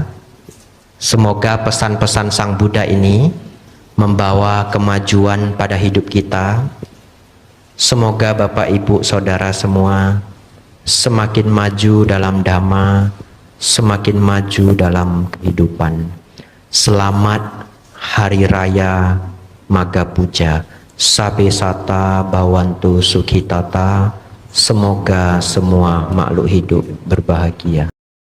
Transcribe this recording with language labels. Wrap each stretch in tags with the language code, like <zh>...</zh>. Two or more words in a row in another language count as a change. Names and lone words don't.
<id>Semoga pesan-pesan Sang Buddha ini membawa kemajuan pada hidup kita. Semoga Bapak Ibu Saudara semua semakin maju dalam Dhamma, semakin maju dalam kehidupan. Selamat Hari Raya Maga Puja.</id> <pi>Sabe sata bawantu sukhitata.</pi> <id>Semoga semua makhluk hidup berbahagia.</id>